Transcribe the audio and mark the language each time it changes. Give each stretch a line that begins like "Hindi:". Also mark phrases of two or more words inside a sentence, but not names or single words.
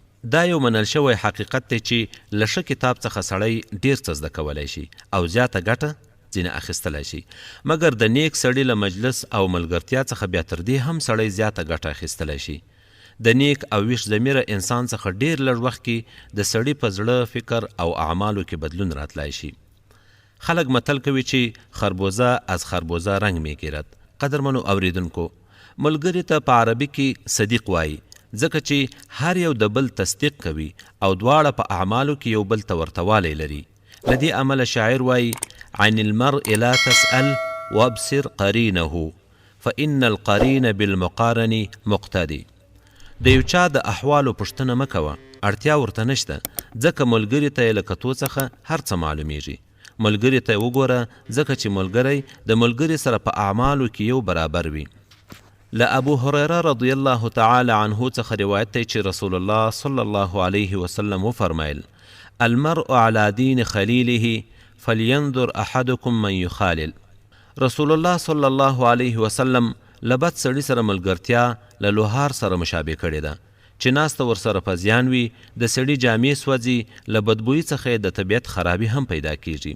Pashto: دا یو منل شوی حقیقت دی چې له ښه کتاب څخه سړی ډیر څه زده کولی شي او زیاته ګټه ځینې اخیستلی شي، مګر د نیک سړي له مجلس او ملګرتیا څخه بیا تر دې هم سړی زیاته ګټه اخیستلی شي. د نیک او ویښ ضمیره انسان څخه ډیر لږ وخت کې د سړي په زړه، فکر او اعمالو کې بدلون راتلی شي. خلق متل کوي چې
Persian: خربوزه از خربوزه رنگ میگیرد.
Pashto: قدرمنو اوریدونکو، ملګری ته په عربي کې صدیق وایي، ځکه چې هر یو د بل تصدیق کوي او دواړه په اعمالو کې یو بل ته ورتوالی لري. لدې عمله شاعر وایي:
Arabic: عن المرء لا تسأل وابصر قرینه فإن القرین بالمقارن مقتدی.
Pashto: د یو چا د احوالو پوښتنه مه کوه، اړتیا ورته نشته، ځکه ملګري ته یې له کتو څخه هر څه معلومیږي. ملګري ته وګوره، ځکه چې ملګری د ملګري سره په اعمالو کې یو برابر وي. له ابو هریره
Arabic: رضی الله تعالی عنه
Pashto: څخه روایت دی چې رسول الله
Arabic: صلی الله علیه وسلم
Pashto: وفرمایل:
Arabic: المرء على دین خلیله فلینظر احدکم من یخالل.
Pashto: رسول الله
Arabic: صلی الله علیه وسلم
Pashto: له بد سړي سره ملګرتیا له لوهار سره مشابه کړې ده، چې ناسته ورسره په زیان وي، د سړي جامې سوځي، له بدبویي څخه د طبیعت خرابي هم پیدا کیږي.